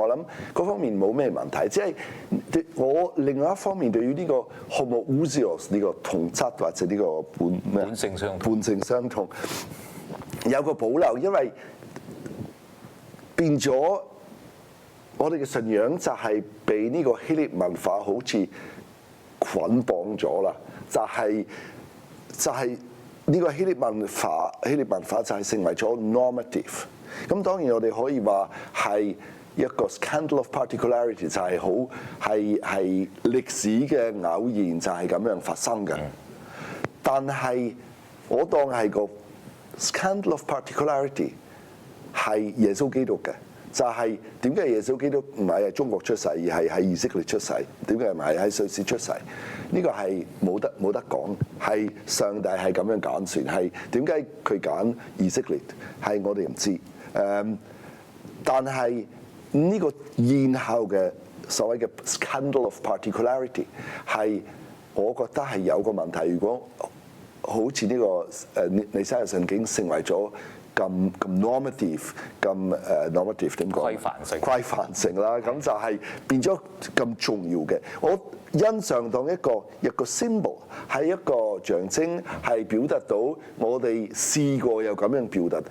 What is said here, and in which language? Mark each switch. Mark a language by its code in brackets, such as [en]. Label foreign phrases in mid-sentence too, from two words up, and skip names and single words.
[yue] 我諗嗰方面冇咩問題，即係我另外一方面對於呢個 homoousios 呢個同質或者呢個本性相同有個保留，因為變咗我哋嘅信仰就係被呢個希臘文化好似捆綁咗啦，就係。呢個希臘文化就係成為咗 normative。咁當然我哋可以話係一個 [en] scandal of particularity， [yue] 就係係歷史嘅偶然就係咁樣發生嘅。但係我當係個 [en] scandal of particularity [yue] 係耶穌基督嘅，就係點解耶穌基督唔係喺中國出世，而係喺以色列出世？點解唔係喺瑞士出世？呢個係冇得講，係上帝係咁樣揀選，係點解佢揀以色列？係我哋唔知。但係呢個現後嘅所謂嘅 [en] scandal of particularity [yue] 係我覺得係有個問題。如果好似呢個尼西亞信經成為咗咁 normative 點講？規範性啦，咁就係變咗咁重要嘅。我欣賞當一個 symbol 係一個象徵，係表達到我哋試過有咁樣表達。